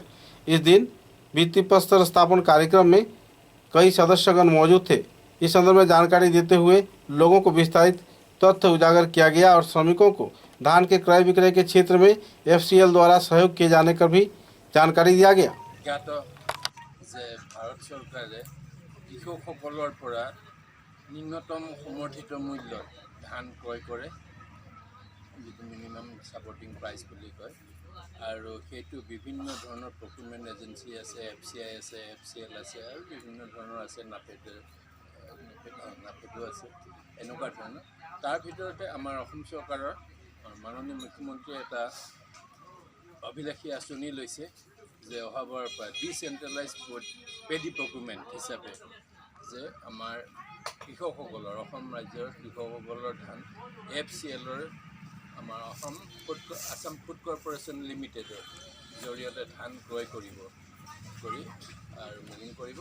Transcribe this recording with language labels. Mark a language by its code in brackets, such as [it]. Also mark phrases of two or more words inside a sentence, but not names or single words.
[hi] इस दिन भित्ति प्रस्तर स्थापन कार्यक्रम में कई सदस्यगण मौजूद थे। इस संदर्भ में जानकारी देते हुए लोगों को विस्तारित तथ्य उजागर किया गया और श्रमिकों को धान के क्रय विक्रय के क्षेत्र में FCL द्वारा सहयोग किए जाने का भी जानकारी दिया गया। [as] ভাৰত চৰকাৰে কৃষকসকলৰ পৰা ন্যূনতম সমৰ্থিত মূল্য धान ক্ৰয় কৰে, যিটো [en] minimum supporting price [as] বুলি কয়, আৰু সেইটো বিভিন্ন ধৰণৰ [en] procurement agency [as] আছে, FCI আছে, FCL আছে, আৰু বিভিন্ন ধৰণৰ আছে, নাফেডো আছে, এনেকুৱা ধৰণৰ। তাৰ ভিতৰতে আমাৰ অসম চৰকাৰৰ মাননীয় মুখ্যমন্ত্ৰীয়ে এটা অভিলাষী আঁচনি লৈছে যে অহাবাৰৰ পৰা [en] decentralise paddy procurement [as] হিচাপে যে আমাৰ কৃষকসকলৰ অসম ৰাজ্যৰ কৃষকসকলৰ ধান FCLৰ আমাৰ আসাম ফুড কৰ্পোৰেশ্যন লিমিটেডৰ জৰিয়তে ধান ক্ৰয় কৰি আৰু মিলিং কৰিব।